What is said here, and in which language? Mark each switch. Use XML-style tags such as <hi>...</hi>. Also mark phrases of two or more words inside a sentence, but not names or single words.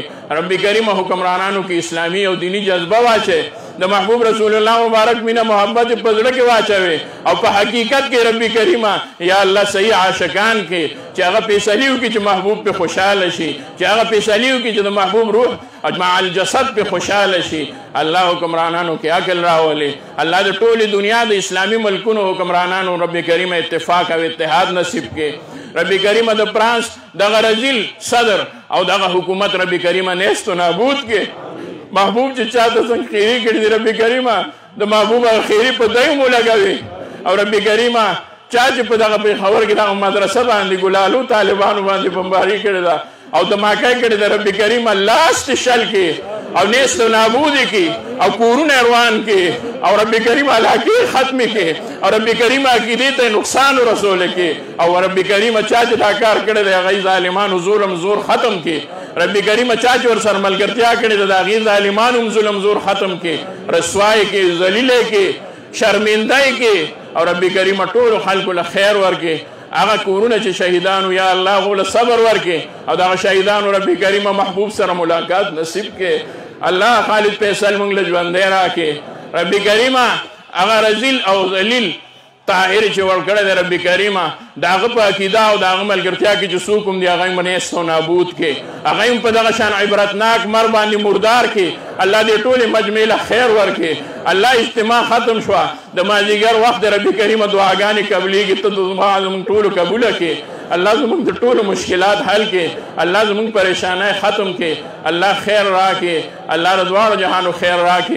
<ps>رب کریم حکمرانانو کې اسلامي او دینی جذبه واچې، د محبوب رسول الله مبارک مینه محبت په زړه کې واچوي او په حقیقت کې رب کریمه یا الله صحیح عاشقان کې چې هغه فیصلې وکړي چې محبوب په خوشحاله شي، چې هغه فیصلې وکړي چې د محبوب</ps> <ar>روح مع الجسد</ar> <ps>په خوشحاله شي. الله حکمرانانو کې عقل راولي، الله د ټولې دنیا د اسلامي ملکونو حکمرانانو رب کریم اتفاق او اتحاد نصیب کې. رب کریم د فرانس دغه رذیل صدر او دغه حکومت رب کریم نیست و نابود کې. محبوب چې چاته څنګه خیري کړي دي رب کریمه د محبوب خیري په دی مو لګوي. او رب کریمه چا چې په دغه پېښور کې دغه مدرسه باندې ګلالو طالبانو باندې بمباري کړې ده او دماکه کړې ده رب کریمه لاس شل کې او نیست و نابود کې او کورونه روان کې او رب کریمه علاقې ختمې کې او رب کریمه عقیدې ته نقصان ورسولی کې او رب کریمه چا چې دا کار کړی دی هغوی ظالمانو ظلم زور ختم کې. رب کریمه چا چې ورسره ملګرتیا کړې ده د هغې ظالمانو هم ظلم زور ختم کې، رسوای کې، ذلیلۍ کې، شرمندۍ کې او رب کریمه ټولو خلکو له خیر ورکې. هغه کورونه چې شهیدانو یا الله هغو له صبر ورکې او دغه شهیدانو رب کریمه محبوب سره ملاقات نصیب کې. الله خالد فیصل موږ له ژوندی راکې. رب کریمه هغه رذیل او ذلیل طاهر چې ورکړی دی رب کریمه د هغه په عقیده او د هغه ملګرتیا کې چې څوک هم دي هغه هم نیست و نابود کې، هغه هم په دغه شان عبرتناک مر باندې مردار کې. الله دې ټولې مجمع له خیر ورکې. الله اجتماع ختم شوه د مازدیګر وخت د رب کریمه دعاګانې قبلېږي، ته دعا زموږ ټولو قبوله کړې. الله زموږ د ټولو مشکلات حل کړي، الله زموږ پریشانۍ ختم کړي، الله خیر راکړي، الله د دواړو جهانو خیر راکړي.</ps>